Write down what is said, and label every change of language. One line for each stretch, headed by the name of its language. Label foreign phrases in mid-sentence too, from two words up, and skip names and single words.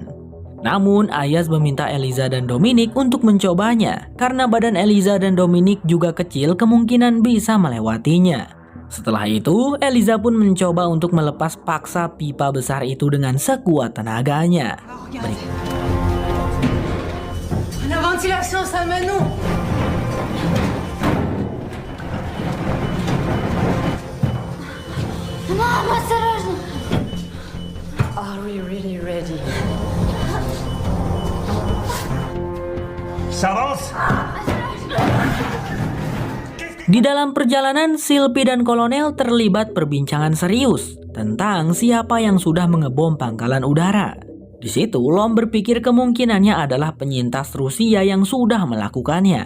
Indonesian: Namun Ayaz meminta Eliza dan Dominic untuk mencobanya. Karena badan Eliza dan Dominic juga kecil, kemungkinan bisa melewatinya. Setelah itu, Eliza pun mencoba untuk melepas paksa pipa besar itu dengan sekuat tenaganya.
French: La ventilation, ça mène où?
Russian: Мама, осторожно!
English: Are we really ready?
French: Ça avance.
Indonesian: Di dalam perjalanan, Sylvie dan Kolonel terlibat perbincangan serius tentang siapa yang sudah mengebom pangkalan udara. Di situ, Lom berpikir kemungkinannya adalah penyintas Rusia yang sudah melakukannya.